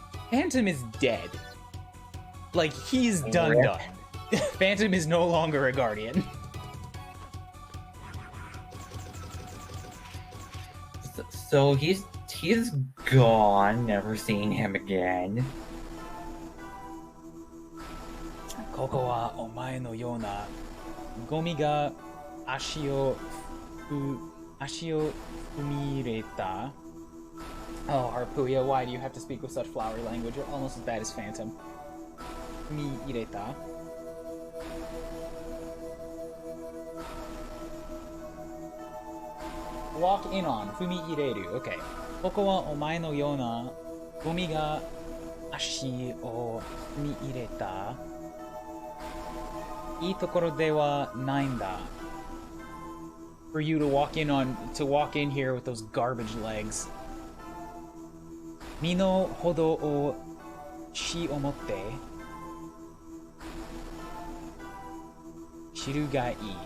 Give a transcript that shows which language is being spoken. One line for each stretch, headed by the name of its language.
English: Phantom is dead. Like, he's done. Phantom is no longer a guardian. So he's gone, never seeing him again.
Japanese: ここはお前のようなゴミが足を踏み入れた.
English: Oh, Harpuya, why do you have to speak with such flowery language? You're almost as bad as Phantom.
Japanese: 踏み入れた.
English: Walk in on. 踏み入れる.Okay.
Japanese: ここはお前のようなゴミが足を踏み入れた. いいところではないんだ.
English: For you to walk in here with those garbage legs.
Japanese: 身の程をし思って知るがいい.